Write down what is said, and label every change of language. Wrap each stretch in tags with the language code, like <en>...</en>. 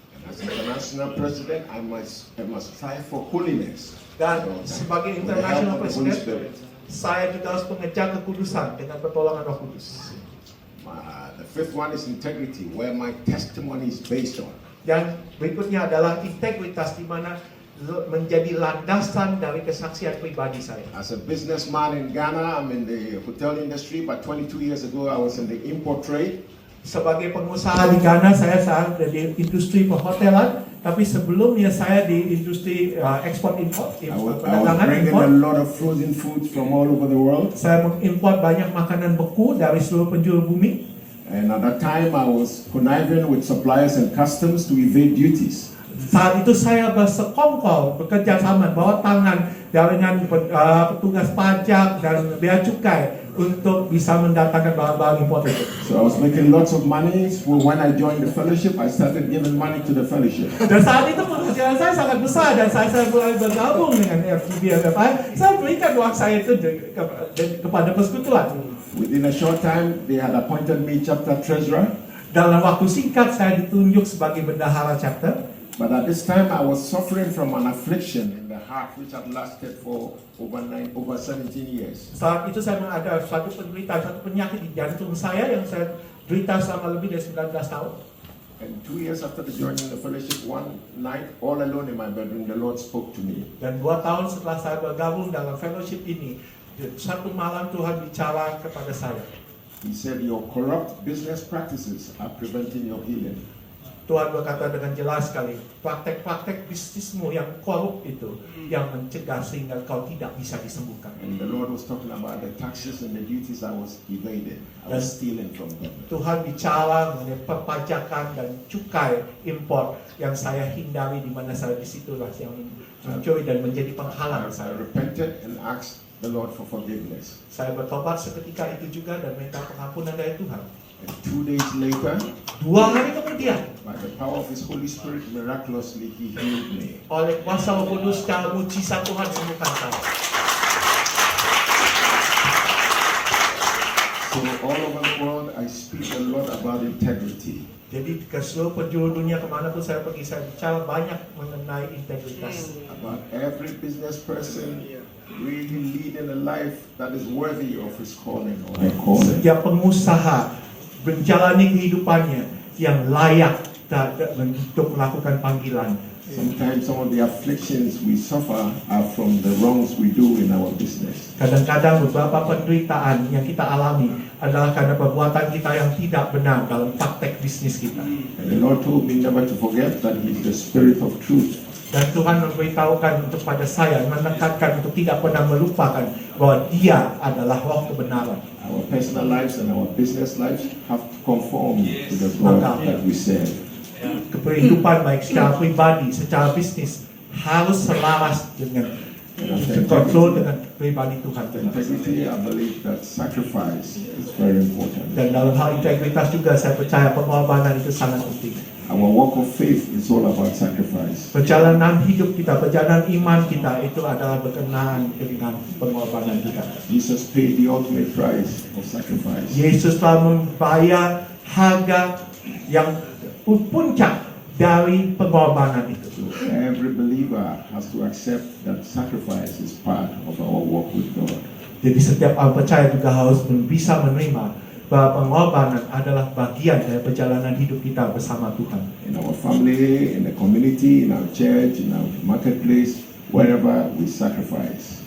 <en>As international president, I must strive for holiness.</en> <id>Dan sebagai</id> <en>With the help international of the Holy president, Spirit.</en> <id>saya juga harus mengejar kekudusan dengan pertolongan Roh Kudus.</id> <en>The fifth one is integrity, where my testimony is based on.</en> <id>Dan berikutnya adalah integritas, di mana menjadi landasan dari kesaksian pribadi saya.</id> <en>As a businessman in Ghana, I'm in the hotel industry, but 22 years ago I was in the import trade.</en> <id>Sebagai pengusaha di Ghana, saya saat di industri perhotelan, tapi sebelumnya saya di industri ekspor-impor,</id> <en>I was</en> <id>perdagangan</id> <en>bringing</en> <id>impor.</id> <en>a lot of frozen foods from all over the world.</en> <id>Saya mengimpor banyak makanan beku dari seluruh penjuru bumi.</id> <en>And at that time, I was conniving with suppliers and customs to evade duties.</en> <id>Saat itu saya bersekongkol, bekerja sama, bawa tangan dengan petugas pajak dan bea cukai untuk bisa mendatangkan barang-barang impor itu.</id> <en>So I was making lots of money. So when I joined the fellowship, I started giving money to the fellowship.</en> <id>Dan saat itu pekerjaan saya sangat besar dan saya mulai bergabung dengan FGBMFI. Saya berikan uang saya itu kepada persekutuan.</id> <en>Within a short time, they had appointed me chapter treasurer.</en> <id>Dalam waktu singkat saya ditunjuk sebagai bendahara chapter.</id> <en>But at this time, I was suffering from an affliction in the heart which had lasted for over 17 years.</en> <id>Saat itu saya ada satu penyakit di jantung saya yang saya derita selama lebih dari 19 tahun.</id> <en>And 2 years after the joining the fellowship, one night, all alone in my bedroom, the Lord spoke to me.</en> <id>Dan 2 tahun setelah saya bergabung dalam fellowship ini, satu malam Tuhan bicara kepada saya.</id> <en>He said, your corrupt business practices are preventing your healing.</en> <id>Tuhan berkata dengan jelas sekali, praktek-praktek bisnismu yang korup itu yang mencegah sehingga kau tidak bisa disembuhkan.</id> <en>And the Lord was talking about the taxes and the duties I was evading. I was stealing from government.</en> <id>Tuhan bicara mengenai perpajakan dan cukai impor yang saya hindari, di mana saya disitulah yang mencuri dan menjadi penghalang saya.</id> <en>repented and asked the Lord for forgiveness.</en> <id>Saya bertobat seketika itu juga dan minta pengampunan dari Tuhan.</id> <en>And 2 days later,</en> <id>2 hari kemudian,</id> <en>by the power of His Holy Spirit, miraculously He healed me.</en> <id>oleh kuasa Roh Kudus secara mujizat Tuhan sembuhkan saya.</id> <en>So all over the world, I speak a lot about integrity.</en> <id>Jadi ke seluruh penjuru dunia kemanapun saya pergi, saya bicara banyak mengenai integritas.</id> <en>About every business person really leading a life that is worthy of his calling or her calling.</en> <id>Setiap pengusaha menjalani kehidupannya yang layak untuk melakukan panggilan.</id> <en>Sometimes some of the afflictions we suffer are from the wrongs we do in our business.</en> <id>Kadang-kadang beberapa penderitaan yang kita alami adalah karena perbuatan kita yang tidak benar dalam praktek bisnis kita.</id> <en>And the Lord told me never to forget that He is the Spirit of truth.</en> <id>Dan Tuhan memberitahukan untuk pada saya, menekankan untuk tidak pernah melupakan bahwa Dia adalah roh kebenaran.</id> <en>Our personal lives and our business lives have to conform to the God that we serve.</en> <id>Kehidupan baik secara pribadi, secara bisnis harus selaras dengan kontrol dengan pribadi Tuhan.</id> <en>Integrity, I believe that sacrifice is very important.</en> <id>Dan dalam hal integritas juga saya percaya pengorbanan itu sangat penting.</id> <en>Our walk of faith is all about sacrifice.</en> <id>Perjalanan hidup kita, perjalanan iman kita itu adalah berkenaan dengan pengorbanan kita.</id> <en>Jesus paid the ultimate price of sacrifice.</en> <id>Yesus telah membayar harga yang puncak dari pengorbanan itu.</id> <en>So every believer has to accept that sacrifice is part of our walk with God.</en> <id>Jadi setiap orang percaya juga harus bisa menerima bahwa pengorbanan adalah bagian dari perjalanan hidup kita bersama Tuhan.</id> <en>In our family, in the community, in our church, in our marketplace, wherever we sacrifice.</en>